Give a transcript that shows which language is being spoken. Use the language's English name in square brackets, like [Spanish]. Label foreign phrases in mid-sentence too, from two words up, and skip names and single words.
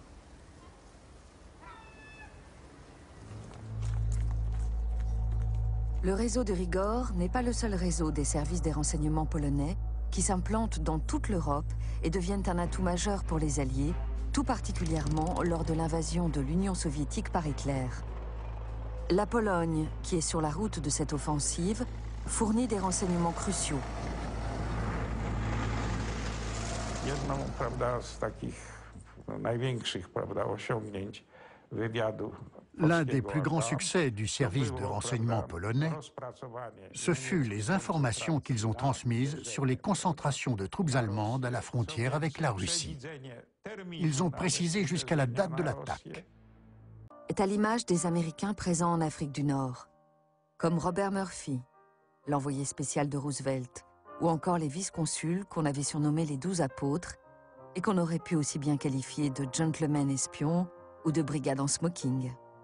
[French] Le réseau de Rigor n'est pas le seul réseau des services des renseignements polonais qui s'implantent dans toute l'Europe et deviennent un atout majeur pour les Alliés, tout particulièrement lors de l'invasion de l'Union soviétique par Hitler. La Pologne, qui est sur la route de cette offensive, fournit des renseignements cruciaux. [Polish] Jedną, prawda, z takich największych, prawda, osiągnięć wywiadu. [French] L'un des plus grands succès du service de renseignement polonais, ce fut les informations qu'ils ont transmises sur les concentrations de troupes allemandes à la frontière avec la Russie. Ils ont précisé jusqu'à la date de l'attaque. Est à l'image des Américains présents en Afrique du Nord, comme Robert Murphy, l'envoyé spécial de Roosevelt, ou encore les vice-consuls qu'on avait surnommés les 12 apôtres et qu'on aurait pu aussi bien qualifier de gentlemen espions ou de brigades en smoking.